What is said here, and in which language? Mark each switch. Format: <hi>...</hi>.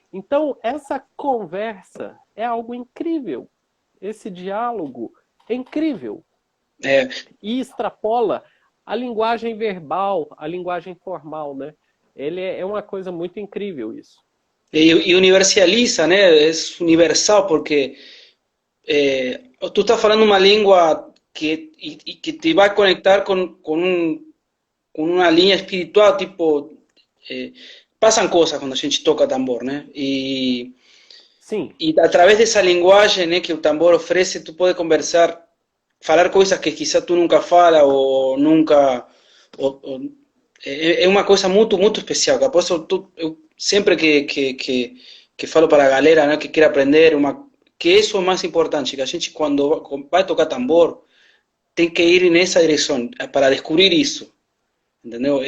<pt>Então, essa conversa é algo incrível. Esse diálogo é incrível. É. E extrapola a linguagem verbal, a linguagem formal, né? Ele é uma coisa muito incrível isso. E universaliza, né?</pt> <es>É universal porque tú estás hablando una lengua que te va a conectar con una línea espiritual, tipo, pasan cosas cuando</es> <pt>a gente</pt> <es>toca tambor, né?</es> <pt>Sim. E a través dessa linguagem, né, que o tambor oferece, tu pode conversar, falar coisas que quizá tu nunca fala ou nunca... é uma coisa muito, muito especial. Por isso, eu sempre que falo para a galera, né, que quer aprender, que isso é o mais importante, que a gente, quando vai tocar tambor, tem que ir nessa direção, para descobrir isso, entendeu?</pt>